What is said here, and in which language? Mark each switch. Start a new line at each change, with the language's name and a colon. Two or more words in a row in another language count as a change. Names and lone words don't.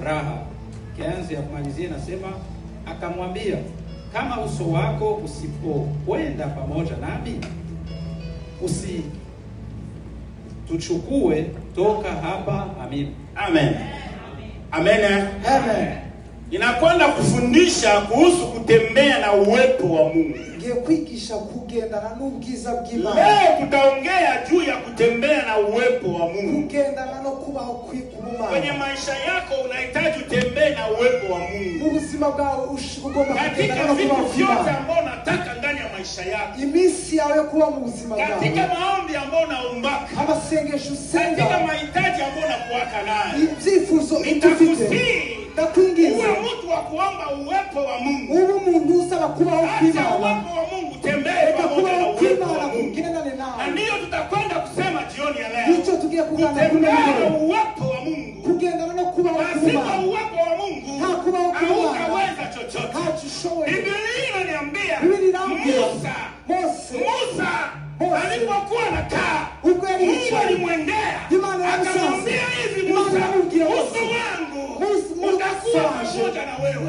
Swahili: Kianzi ya kumalizia nasema, akamwambia, kama uso wako usipokwenda pamoja nami, tuchukue toka hapa. Amen. Amen. Amen. Amen. Ninakwenda kufundisha kuhusu kutembea na uwepo wa Mungu.
Kinyarwanda: Ngiye kwigisha kugendana n'ubwiza bw'Imana.
Swahili: Leo tutaongea juu ya kutembea na uwepo wa Mungu.
Kinyarwanda: Kugendana no kubaho kw'Imana.
Swahili: Kwenye maisha yako unahitaji utembee na uwepo wa Mungu.
Kinyarwanda: Mu buzima bwawe ugomba kugendana no kubaho kw'Imana.
Swahili: Katika vitu ambavyo unataka ndani ya maisha yako.
Kinyarwanda: Iminsi yawe kuba mu buzima bwawe.
Swahili: Katika maombi ambayo unaombaka.
Kinyarwanda: Amasengesho usenga.
Swahili: Katika mahitaji ambayo unakuwaka nayo.
Kinyarwanda: Ibyifuzo ufite.
Swahili: Uwe mtu wa kuomba uwepo wa Mungu.
Kinyarwanda: Uwe umuntu usaba kubaho kw'Imana.
Swahili: Uwepo wa Mungu tembee pamoja na uwepo wa Mungu. Na ndiyo tutakwenda kusema jioni ya leo. Kutembea na uwepo wa Mungu.
Kinyarwanda: Kugendana no kubaho kw'Imana.
Swahili: Pasipo uwepo wa Mungu hautaweza chochote. Biblia inaniambia Musa alipokuwa anakaa, Mungu alimwendea akamwambia hivi, Musa, uso wangu utakuwa pamoja na wewe.